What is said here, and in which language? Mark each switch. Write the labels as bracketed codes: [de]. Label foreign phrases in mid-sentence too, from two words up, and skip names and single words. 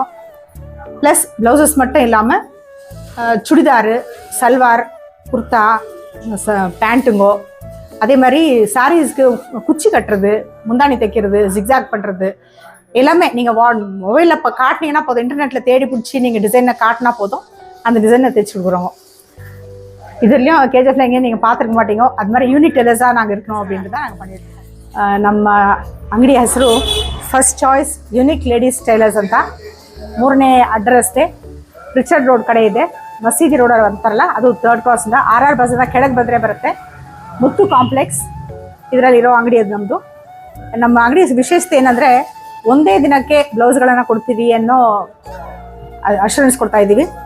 [en] plus blouses [ta] மட்டும் இல்லாமல் சுடிதாரு, சல்வார், குர்த்தா, பேண்ட்டுங்கோ, அதே மாதிரி சாரீஸ்க்கு குச்சி கட்டுறது, முந்தானி தைக்கிறது, ஜிக்ஸாக் பண்ணுறது எல்லாமே நீங்கள் மொபைலில் இப்போ காட்டினீங்கன்னா போதும், இன்டர்நெட்டில் தேடி பிடிச்சி நீங்கள் டிசைனை காட்டினா போதும், அந்த டிசைனை தைச்சி கொடுக்குறோங்க. இதுலேயும் கேஜிஎஃப்ல எங்கேயும் நீங்கள் பார்த்துருக்க மாட்டீங்க. அது மாதிரி [en] unique tailors [ta] நாங்கள் இருக்கணும் அப்படின்ட்டு தான் நாங்கள் பண்ணியிருக்கோம். [kn] ನಮ್ಮ ಅಂಗಡಿ ಹೆಸರು ಫಸ್ಟ್ ಚಾಯ್ಸ್ ಯೂನಿಕ್ ಲೇಡೀಸ್ ಟೈಲರ್ಸ್ ಅಂತ. 3ನೇ ಅಡ್ರೆಸ್ಗೆ ರಿಚರ್ಡ್ ರೋಡ್ ಕಡೆ ಇದೆ. ಮಸೀದಿ ರೋಡ್ ಅಂತಾರಲ್ಲ, ಅದು 3rd ಕ್ರಾಸಿಂದ RR ಬಸ್ಸಿಂದ ಕೆಳಗೆ ಬಂದರೆ ಬರುತ್ತೆ. ಮುತ್ತು ಕಾಂಪ್ಲೆಕ್ಸ್ ಇದರಲ್ಲಿರೋ ಅಂಗಡಿ ಅದು ನಮ್ಮದು. ನಮ್ಮ ಅಂಗಡಿ ವಿಶೇಷತೆ ಏನಂದರೆ ಒಂದೇ ದಿನಕ್ಕೆ ಬ್ಲೌಸ್ಗಳನ್ನು ಕೊಡ್ತೀವಿ ಅನ್ನೋ ಅಶ್ಯೂರೆನ್ಸ್ ಕೊಡ್ತಾ ಇದ್ದೀವಿ.